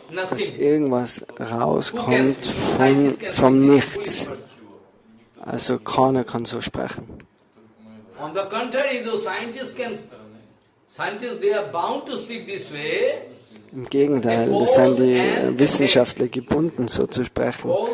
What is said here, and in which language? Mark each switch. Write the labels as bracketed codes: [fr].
[de] Dass irgendwas rauskommt vom Nichts. Also keiner kann so sprechen. [en] On the contrary, those scientists they are bound to speak this way. [de] Im Gegenteil, das sind die Wissenschaftler gebunden, so zu sprechen.